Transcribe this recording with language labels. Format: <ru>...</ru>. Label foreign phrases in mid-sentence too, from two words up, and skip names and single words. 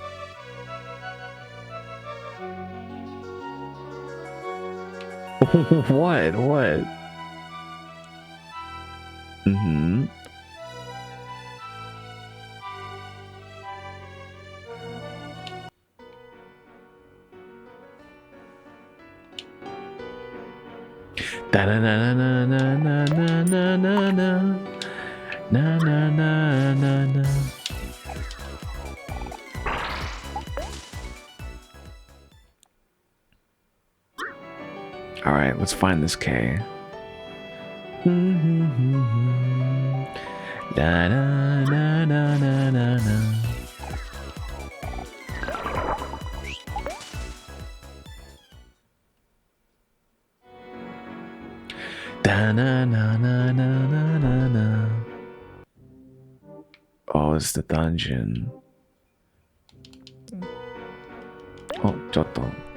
<en>What? What? Mm-hmm. Da na na na na na na na na na na na na na na. All right, let's find this K. Da na na na na na na. Da na na na na na na na. Oh, it's the dungeon. Oh, ちょっと.</en>